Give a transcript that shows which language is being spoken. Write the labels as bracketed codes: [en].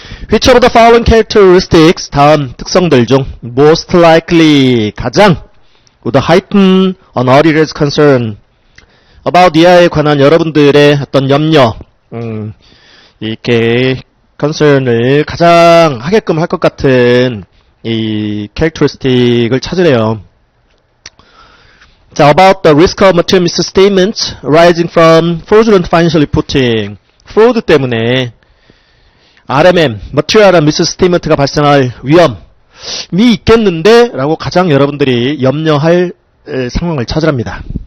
[en] Which of the following characteristics, [ko] 다음 특성들 중 [en] most likely, [ko] 가장 [en] would heighten an auditor's concern about [ko] 이하에 관한 여러분들의 어떤 염려, 이렇게 concern을 가장 하게끔 할 것 같은 이 characteristic을 찾으래요. [en] 자, about the risk of material misstatements arising from fraudulent financial reporting. [ko] fraud 때문에 RMM, material misstatement가 발생할 위험이 있겠는데 라고 가장 여러분들이 염려할 상황을 찾으랍니다.